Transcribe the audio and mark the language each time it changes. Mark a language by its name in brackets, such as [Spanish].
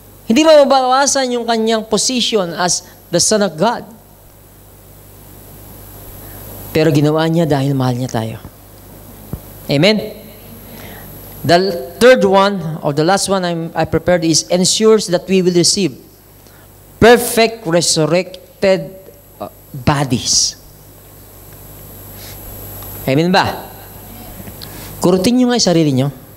[Filipino] Hindi mabawasan yung kanyang [English] position as the Son of God. [Filipino] Pero ginawa niya dahil mahal niya tayo. Amen? [English] The third one, or the last one I prepared is ensures that we will receive perfect resurrected bodies. [Filipino] Amen ba? Kurutin nyo nga yung sarili nyo.